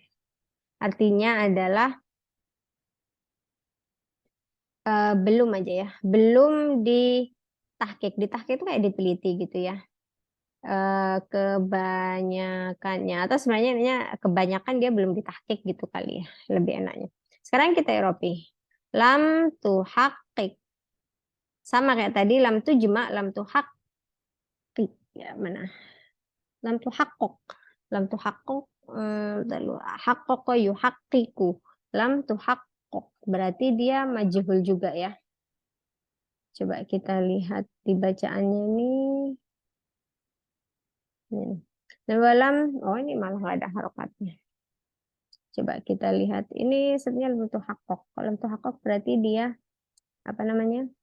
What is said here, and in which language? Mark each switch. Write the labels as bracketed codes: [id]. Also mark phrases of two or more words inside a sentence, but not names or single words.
[id] Artinya adalah belum aja ya, belum ditahqiq. Ditahqiq itu kayak diteliti gitu ya. Kebanyakannya atau sebenarnya ini kebanyakan dia belum ditahqiq gitu kali ya, lebih enaknya. Sekarang kita iropi. [ar] لم تحقق. [id] Sama kayak tadi [ar] لم تجمع، لم تحقق. [id] Ya, mana? [ar] لم تحقق. لم تحقق lalu حقق يحقق. لم تحقق. [id] Berarti dia majhul juga ya. Coba kita lihat di bacaannya ini. Dalam, oh ini malah nggak ada harokatnya. Coba kita lihat. Ini sebenarnya [ar] لم تحقق. [id] Kalau [ar] لم تحقق [id] berarti dia apa namanya?